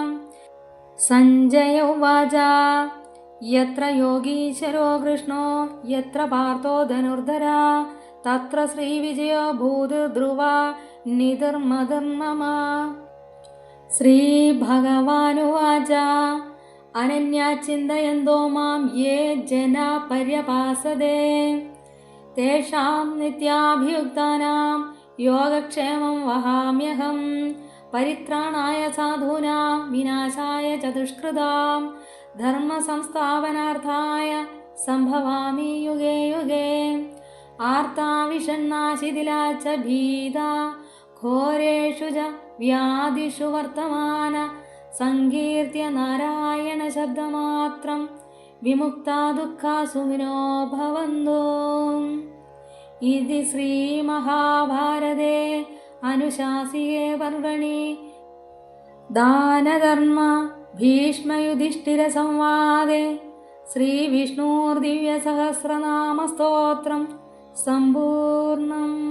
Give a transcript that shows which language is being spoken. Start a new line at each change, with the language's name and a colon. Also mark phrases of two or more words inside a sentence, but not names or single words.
Sanskrit: സഞ്ജയ ഉവാച യത്ര യോഗീശ്വരോ കൃഷ്ണോ യത്ര പാർത്ഥോ ധനുർധര തത്ര ശ്രീവിജയോ ഭൂതിർധ്രുവ നിധിർമതിർമമ. ശ്രീഭഗവാനുവാച അനന്യാ ചിന്തയന്തോ മാം യേ ജനാ പര്യപാസതേ തേഷാം നിത്യാഭിയുക്താനാം യോഗക്ഷേമം വഹാമ്യഹം പരിത്രാണായ സാധൂനാം വിനാശായ ച ദുഷ്കൃതാം ധർമ്മസംസ്ഥാപനാർത്ഥായ സംഭവാമി യുഗേ യുഗേ. ആർത്താ വിഷണ്ണാശിഥിലാ ച ഭീതാ ഘോരേഷു ച വ്യാധിഷു വർത്തമാന സങ്കീർത്തിയ നാരായണ ശബ്ദമാത്രം വിമുക്താ ദുഃഖാസുഖിനോ ഭവന്തു. ഇതി ശ്രീമഹാഭാരതേ അനുശാസികേ പർവണി ദാനധർമ്മ ഭീഷ്മയുധിഷ്ഠിര സംവാദേ ശ്രീവിഷ്ണോർദിവ്യസഹസ്രനാമസ്തോത്രം സമ്പൂർണം.